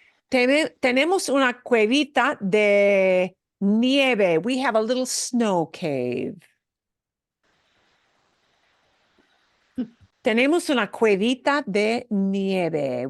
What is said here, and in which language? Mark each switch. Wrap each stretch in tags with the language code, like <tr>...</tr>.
<es>Tenemos una cuevita de nieve.</es> <en>We have a little snow cave.</en> <es>Tenemos una cuevita de nieve.</es>